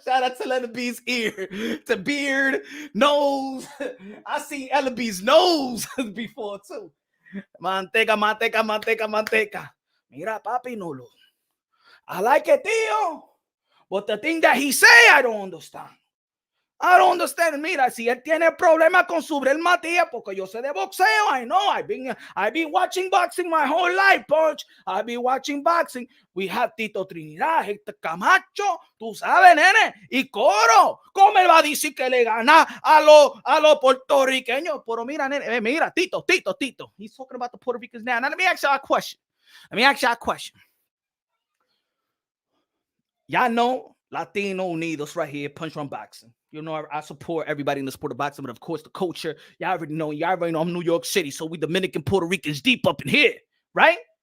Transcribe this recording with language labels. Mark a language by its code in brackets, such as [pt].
[en] Shout out to Ella B's ear, to beard, nose. I seen Ella B's nose before too. [es] Manteca, manteca, manteca, manteca. Mira, papi, no lo. [en] I like it, tío. But the thing that he say, I don't understand. I don't understand. [es] Mira, si él tiene problema con Subriel Matias, porque yo sé de boxeo. [en] I know. I've been watching boxing my whole life, Punch. I've been watching boxing. We have Tito Trinidad, Hector Camacho, [es] tú sabes, nene. Y Coro. ¿Cómo él va a decir que le gana a los puertorriqueños? Pero mira, nene, mira, Tito. [en] He's talking about the Puerto Ricans now. Now, let me ask y'all a question. Y'all know Latino Unidos right here, Punch Run Boxing. You know, I support everybody in the sport of boxing, but of course the culture. Y'all already know I'm New York City, so we Dominican Puerto Ricans deep up in here, right?